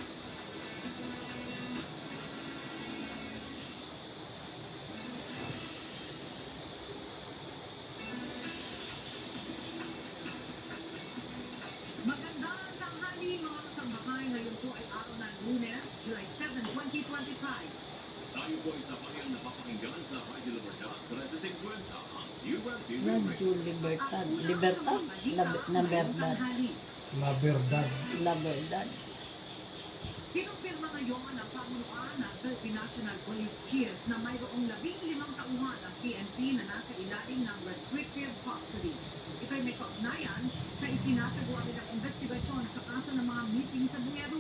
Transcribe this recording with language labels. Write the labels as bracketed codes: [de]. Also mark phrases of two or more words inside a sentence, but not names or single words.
[tl] Magandang tanghali mga kasambahay. Ngayon po ay araw ng Lunes, July 7, 2025. tayo po isa pa rin napapakinggan sa Radyo Libertad 1350 URTV Radyo Libertad Libertad na verdad [es] La Verdad. la verdad [tl] Kinumpirma ngayon ang pamunuan ng Philippine National Police Chief na mayroong 15 tauhan ng PNP na nasa ilalim ng restrictive custody. Ito'y may kaugnayan sa isinasagawa nilang investigasyon sa kaso ng mga missing sa Bungero.